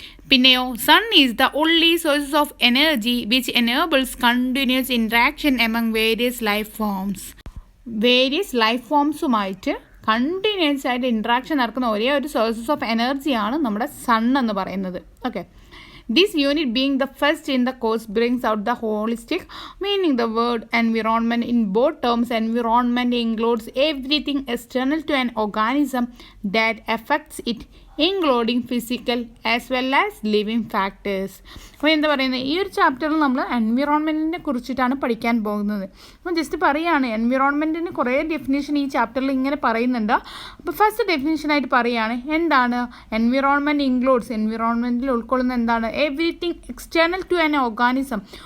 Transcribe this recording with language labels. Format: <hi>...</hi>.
<ml>പിന്നെയോ</ml> <en>Sun is the only sources of energy which enables continuous interaction among various life forms.</en> <ml>Various life ഫോംസുമായിട്ട് continuous ആയിട്ട് interaction നടക്കുന്ന ഒരേ ഒരു sources of എനർജിയാണ് നമ്മുടെ സൺ എന്ന് പറയുന്നത്.</ml> <en>Okay, this unit being the first in the course brings out the holistic meaning the word environment in both terms. Environment includes everything external to an organism that affects it, including physical as well as living factors.</en> <ml>അപ്പോൾ എന്താ പറയുന്നത്, ഈ ഒരു ചാപ്റ്ററിൽ നമ്മൾ എൻവിറോൺമെൻറ്റിനെ കുറിച്ചിട്ടാണ് പഠിക്കാൻ പോകുന്നത്. അപ്പോൾ ജസ്റ്റ് പറയുകയാണ്, എൻവിറോൺമെൻറ്റിന് കുറേ ഡെഫിനേഷൻ ഈ ചാപ്റ്ററിൽ ഇങ്ങനെ പറയുന്നുണ്ട്. അപ്പോൾ ഫസ്റ്റ് ഡെഫിനേഷനായിട്ട് പറയുകയാണ്, എന്താണ് എൻവിറോൺമെൻറ്റ് ഇൻക്ലൂഡ്സ്. എൻവിറോൺമെൻറ്റിൽ ഉൾക്കൊള്ളുന്ന എന്താണ്?</ml> <en>Everything external to an organism.</en>